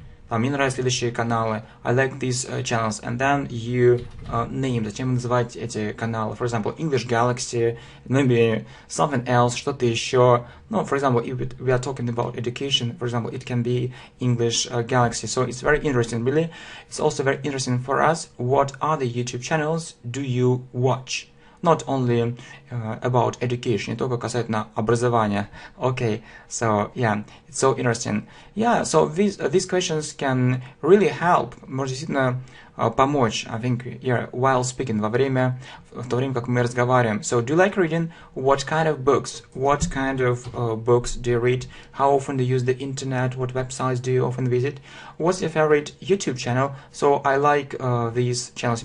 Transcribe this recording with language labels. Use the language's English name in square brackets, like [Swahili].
[Russian] мне нравятся следующие каналы, [English] I like these channels, and then you name, [Russian] зачем вы называете эти каналы, [English] for example, English Galaxy, maybe something else, [Russian] что-то еще, [English] no, for example, if we are talking about education, for example, it can be English Galaxy, so it's very interesting, really. It's also very interesting for us, what other YouTube channels do you watch? Not only about education, [Russian] не только касательно образования. [English] Okay, so yeah, it's so interesting. Yeah, so these questions can really help. [Russian] Может действительно помочь, [English] I think, yeah, while speaking, [Russian] в то время, как мы разговариваем. [English] So, do you like reading? What kind of books? What kind of books do you read? How often do you use the internet? What websites do you often visit? What's your favorite YouTube channel? So, I like these channels.